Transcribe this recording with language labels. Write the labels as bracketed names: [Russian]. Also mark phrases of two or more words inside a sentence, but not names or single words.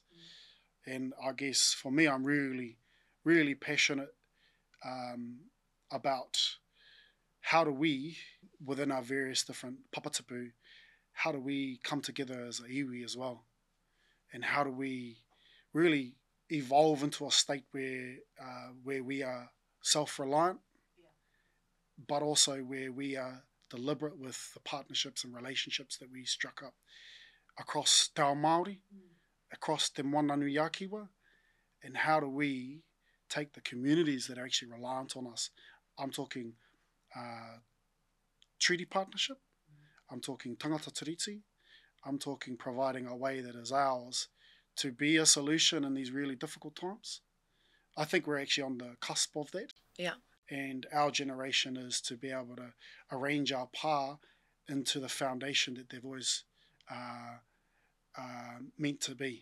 [English] And I guess for me, I'm really, really passionate about how do we, within our various different papatapu, how do we come together as a iwi as well? And how do we really evolve into a state where we are self-reliant, but also where we are deliberate with the partnerships and relationships that we struck up across [Māori] te ao Māori, [English] across [Māori] te Mananui Yakiwa, [English] and how do we take the communities that are actually reliant on us. I'm talking treaty partnership, I'm talking [Māori] tangata tiriti, [English] I'm talking providing a way that is ours to be a solution in these really difficult times. I think we're actually on the cusp of that. Yeah. And our generation is to be able to arrange our pā into the foundation that they've always meant to be.